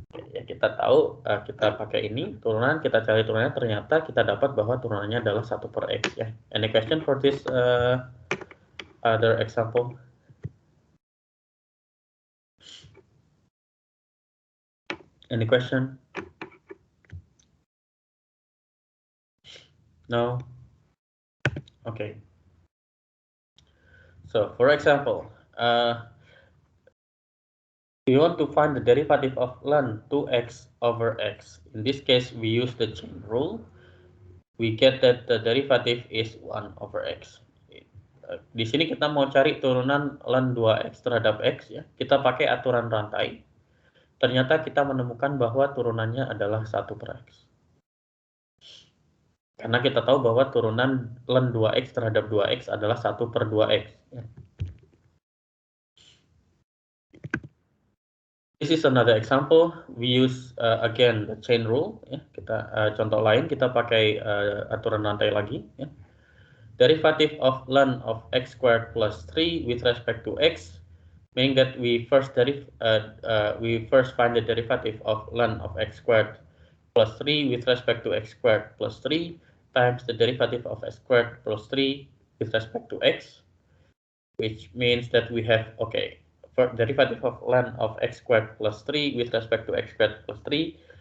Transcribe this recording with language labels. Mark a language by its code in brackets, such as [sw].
[id] Ya kita tahu, kita pakai ini turunan, kita cari turunannya, ternyata kita dapat bahwa turunannya adalah 1 per X ya. [en] Any question for this other example? Any question? No? Okay. So, for example, we want to find the derivative of ln 2x over x. In this case, we use the chain rule. We get that the derivative is 1 over x. [id] Di sini kita mau cari turunan ln 2x terhadap x ya. Kita pakai aturan rantai. Ternyata kita menemukan bahwa turunannya adalah 1 per x. Karena kita tahu bahwa turunan ln 2x terhadap 2x adalah 1 per 2x. [en] This is another example. We use again the chain rule. [id] Ya. Kita contoh lain kita pakai aturan rantai lagi. Ya. [en] Derivative of ln of x squared plus 3 with respect to x, meaning that we first find the derivative of ln of x squared plus 3 with respect to x squared plus 3 times the derivative of x squared plus 3 with respect to x, which means that we have, okay, for derivative of ln of x squared plus 3 with respect to x squared plus 3